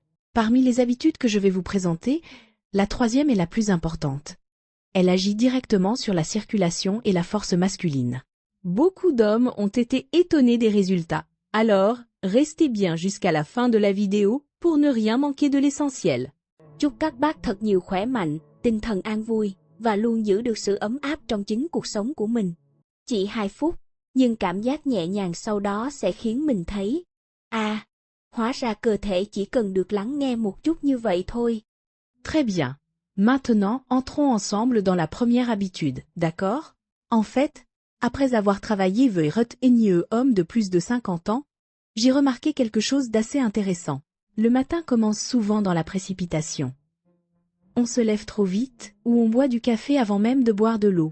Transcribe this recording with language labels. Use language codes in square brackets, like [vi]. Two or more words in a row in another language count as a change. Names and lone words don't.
[fr] Parmi les habitudes que je vais vous présenter, la 3e est la plus importante. Elle agit directement sur la circulation et la force masculine. Beaucoup d'hommes ont été étonnés des résultats. Alors, restez bien jusqu'à la fin de la vidéo pour ne rien manquer de l'essentiel. [vi] Chúc các bác thật nhiều khỏe mạnh, tinh thần an vui và luôn giữ được sự ấm áp trong chính cuộc sống của mình. Chỉ 2 phút, nhưng cảm giác nhẹ nhàng sau đó sẽ khiến mình thấy, hóa ra cơ thể chỉ cần được lắng nghe một chút như vậy thôi. [fr] Très bien. Maintenant, entrons ensemble dans la première habitude, d'accord? En fait, après avoir travaillé avec un homme de plus de 50 ans, j'ai remarqué quelque chose d'assez intéressant. Le matin commence souvent dans la précipitation. On se lève trop vite ou on boit du café avant même de boire de l'eau.